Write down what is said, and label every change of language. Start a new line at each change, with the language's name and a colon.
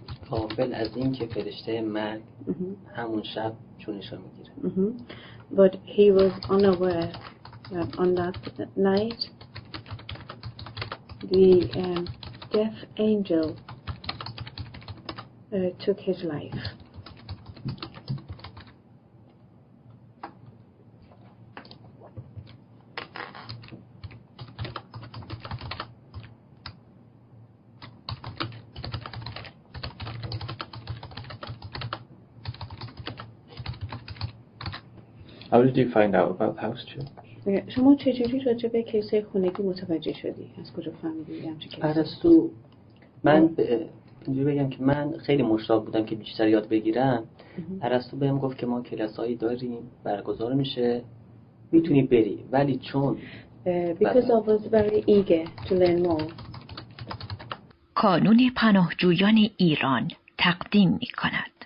Persian: قافل از این که فرشته مرگ همون شب جونش رو میگیره.
English: But he was unaware that on that night the death angel took his life. How did you find out about house church?
Persian: شما چجوری راجع به کلیسای خانگی متوجه شدی؟ از کجا فهمیدی همچین کلیسا؟ پرستو من اینجوری بگم که من خیلی مشتاق بودم که بیشتر یاد بگیرم. پرستو بهم گفت که ما کلاسایی داریم برگزار میشه میتونی بری، ولی چون
English: because I was very eager to learn more.
Persian: کانون پناهجویان ایران تقدیم می کند.